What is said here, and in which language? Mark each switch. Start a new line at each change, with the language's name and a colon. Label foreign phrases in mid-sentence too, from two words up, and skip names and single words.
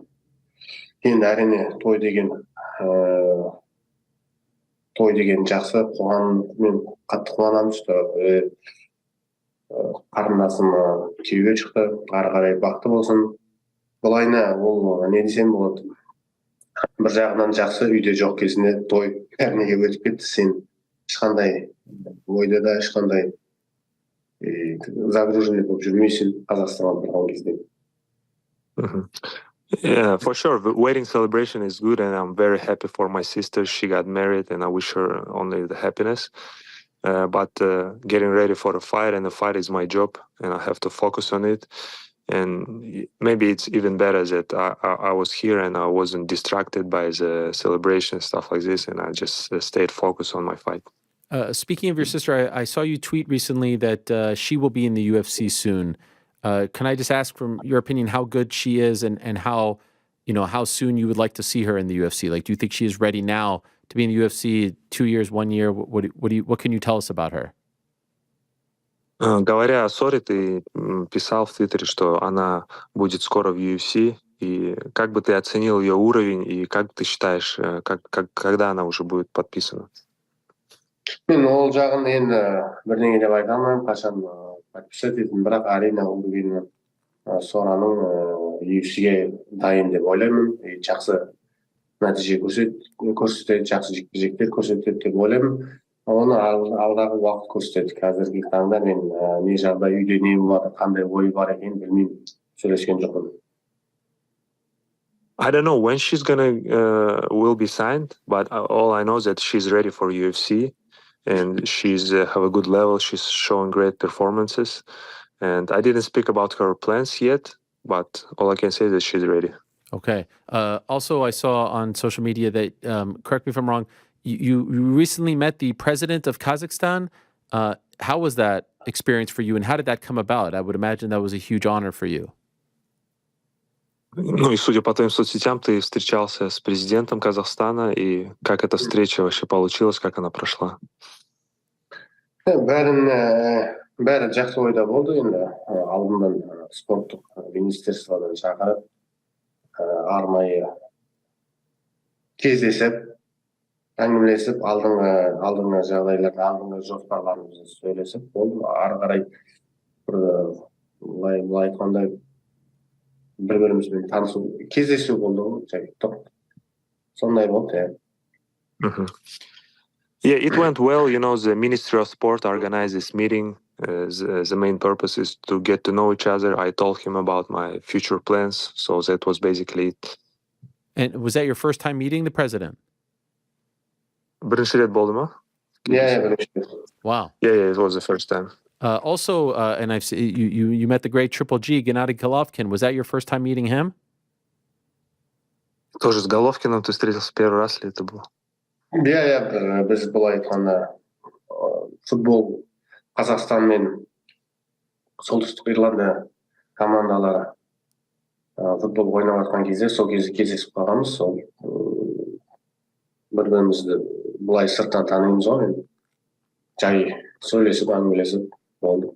Kazakh: Енді әрине той деген жақсы, қоғаммен қатты қуанамын, что қарындасым күйеуге шықты, ары қарай бақытты болсын. Былайына ол не десем болады, бір жағынан жақсы, үйде жоқ кезінде той бәрінеге өтіп кетті, сен ешқандай ойда да ешқандай загруженный болып жүрмейсің Қазақстанға барған кезде.
English: Yeah, for sure. The wedding celebration is good, and I'm very happy for my sister. She got married, and I wish her only the happiness. But getting ready for a fight, and the fight is my job, and I have to focus on it. And maybe it's even better that I was here and I wasn't distracted by the celebration, stuff like this, and I just stayed focused on my fight. Speaking of your sister, I saw you tweet recently that she will be in the UFC soon. Can I just ask, from your opinion, how good she is, and how soon you would like to see her in the UFC? Like, do you think she is ready now to be in the UFC? 2 years, 1 year? What can you tell us about her?
Russian: Говоря о Соре, ты писал в Твиттере, что она будет скоро в UFC. И как бы ты оценил ее уровень, и как ты считаешь, когда она уже будет подписана?
Kazakh: Мен ол жағын енді бірдеңе деп айта алмаймын, қашан подписать ететін, бірақ әрине ол деген Сораның UFC-ге дайын деп ойлаймын, жақсы нәтиже көрсетеді, жақсы жекпе-жектер көрсетеді деп ойлаймын. Оны алдағы уақыт көрсетеді. Қазіргі таңда мен не жағдай, үйде не болады, қандай ой бар екенін білмеймін, сөйлескен жоқпын.
English: I don't know when she's will be signed, but all I know is that she's ready for UFC, and she's have a good level. She's showing great performances, and I didn't speak about her plans yet, but all I can say is that she's ready. Okay. Also, I saw on social media that, correct me if I'm wrong, you recently met the president of Kazakhstan. How was that experience for you, and how did that come about? I would imagine that was a huge honor for you.
Russian: Ну и судя по твоим соцсетям, ты встречался с президентом Казахстана, и как эта встреча вообще получилась, как она прошла?
Kazakh: Бәрі жақсы ойда болды. Енді алдынан спорттық министерстводан шақырып, арнайы кездесіп, әңгімелесіп, алдыңғы жағдайларды, алдыңғы жоспарларымызды сөйлесіп болды. Ары қарай былай айтқанда бір-бірімізбен танысу, кездесу болды ғой, сондай болды.
English: Yeah, it went well. The Ministry of Sport organized this meeting. The main purpose is to get to know each other. I told him about my future plans, so that was basically it. And was that your first time meeting the president?
Kazakh: Бірінші рет болды ма? Yeah, бірінші рет.
English: Wow. Yeah, it was the first time. Also, and I've seen you met the great Triple G, Gennady Golovkin. Was that your first time meeting him?
Russian: Тоже с Головкиным ты встретился первый раз, или это было?
English: Yeah,
Kazakh: біз былай айтқанда футбол Қазақстан мен Солтүстік Ирландия командалары футбол ойнап жатқан кезде сол кезде кездесіп қалғанбыз. Сол бір-бірімізді былай сырттан танимыз ғой, енді жай сөйлесіп әңгімелесіп болды.